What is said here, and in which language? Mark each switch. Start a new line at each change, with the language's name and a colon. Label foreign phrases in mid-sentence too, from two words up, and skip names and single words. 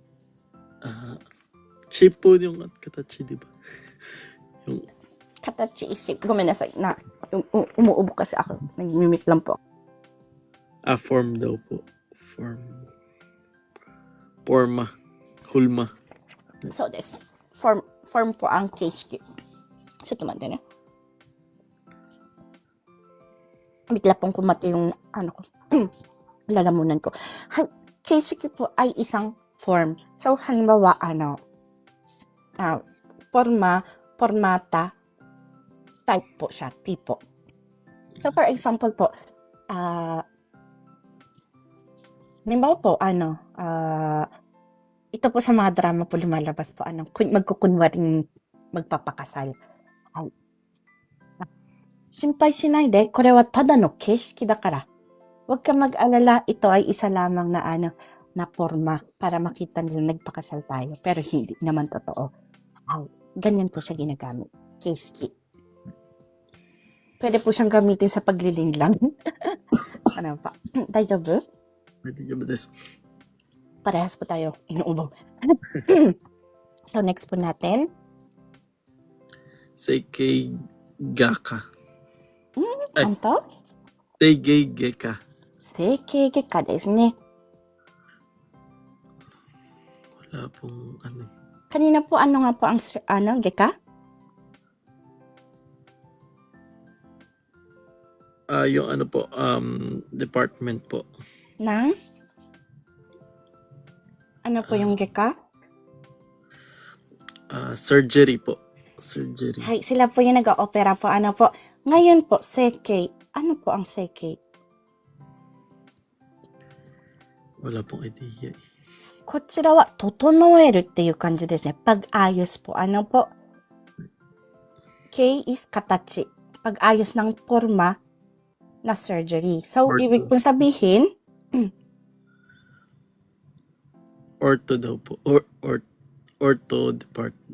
Filipino: Shape po yung katachi, di ba? Yung
English: Katachi is shape.
Filipino: Gomenasai na. Umuubo kasi ako. Nag-mimic lang po. form daw po. Forma. Hulma.
English: So, this.
Filipino: Form po ang keishiki. So, tumanda na. Bigla pong kumati yung lalamunan ko. Keishiki po ay isang form. So, halimbawa, formata, type po siya, tipo. So,
English: for example
Filipino: po, halimbawa po, ito po sa mga drama po lumalabas po, magkukunwaring magpapakasal.
Japanese: 心配しないで、これはただの形式だから.
Filipino: Huwag ka mag-alala, ito ay isa lamang na forma para makita nila nagpakasal tayo. Pero hindi naman totoo. Ganyan po siya ginagamit. Keishiki. Pwede po siyang gamitin sa paglilinlang. Ano pa?
Japanese: Daijoubu? 大丈夫です.
Filipino: Parehas po tayo. Inuubo. So, next po natin.
Japanese: 整形ガカ.
Filipino: Ano to?
Japanese: 整形外科. 整形外科ですね。
Filipino: Wala pong ano. Kanina po, ano nga po ang, geka? Yung ano po, department po. Nang? Ano po yung geka? Surgery po. Surgery. Hay, sila po yung nag-opera po. Ano po? Ngayon po, seke. Ano po ang seke? Wala pong idea.
Japanese: こちらは、整えるっていう感じですね。
Filipino: Pag-ayos po. Ano po?
English: K is 形.
Filipino: Pag-ayos ng forma na surgery. So, Ortho. ibig pong sabihin, Ortho daw po.
English: Ortho department.